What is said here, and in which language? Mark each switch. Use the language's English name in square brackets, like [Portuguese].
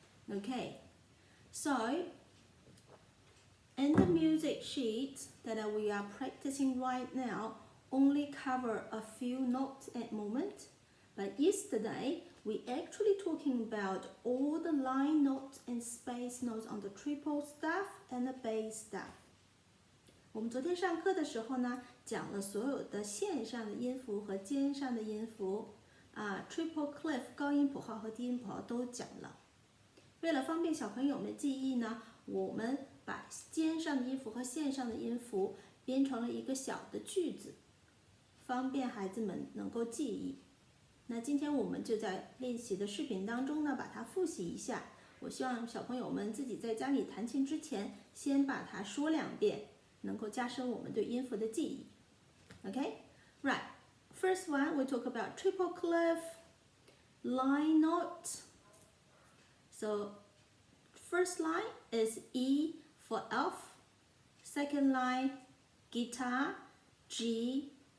[English] Okay, so in the music sheet that we are practicing right now only cover a few notes at the moment. But yesterday, we actually talking about all the line notes and space notes on the triple staff and the bass staff. [Chinese] 我们昨天上课的时候呢，讲了所有的线上的音符和尖上的音符，triple clef 高音谱号和低音谱号都讲了。为了方便小朋友们记忆呢，我们把尖上的音符和线上的音符编成了一个小的句子，方便孩子们能够记忆。那今天我们就在练习的视频当中呢，把它复习一下。我希望小朋友们自己在家里弹琴之前，先把它说2遍，能够加深我们对音符的记忆。 [English] Okay, right. First one, we talk about triple clef, line note. So, first line is E for elf. Second line, guitar, G.